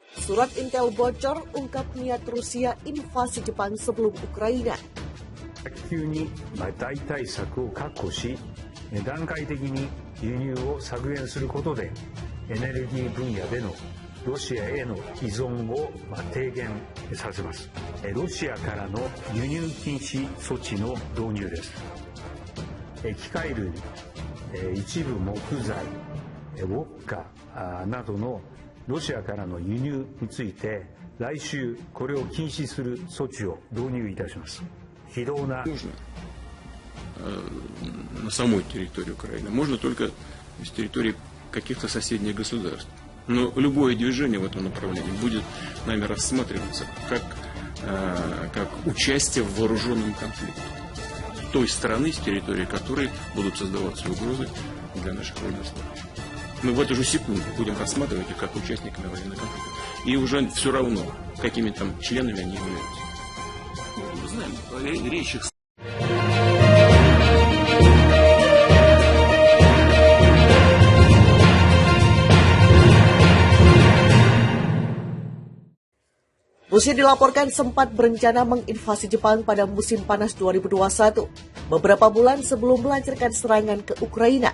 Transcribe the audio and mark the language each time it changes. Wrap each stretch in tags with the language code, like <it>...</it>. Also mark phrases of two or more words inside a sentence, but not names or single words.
<id>Surat intel bocor ungkap niat Rusia invasi Jepang sebelum Ukraina.</id> <ja>急に代替策を確保し、段階的に輸入を削減することで、エネルギー分野でのロシアへの依存を低減させます。ロシアからの輸入禁止措置の導入です。機械類、一部木材、ウォッカなどのロシアからの輸入について、来週これを禁止する措置を導入いたします。</ja> <ru>Можно на самой территории Украины, можно только с территории каких-то соседних государств. Но любое движение в этом направлении будет нами рассматриваться как участие в вооруженном конфликте той страны, с территории которой будут создаваться угрозы для наших военнослужащих. Мы в эту же секунду будем рассматривать их как участниками военного конфликта. И уже все равно, какими там членами они являются. Мы знаем, речь их...</ru> <id>Rusia dilaporkan sempat berencana menginvasi Jepang pada musim panas 2021, beberapa bulan sebelum melancarkan serangan ke Ukraina.</id>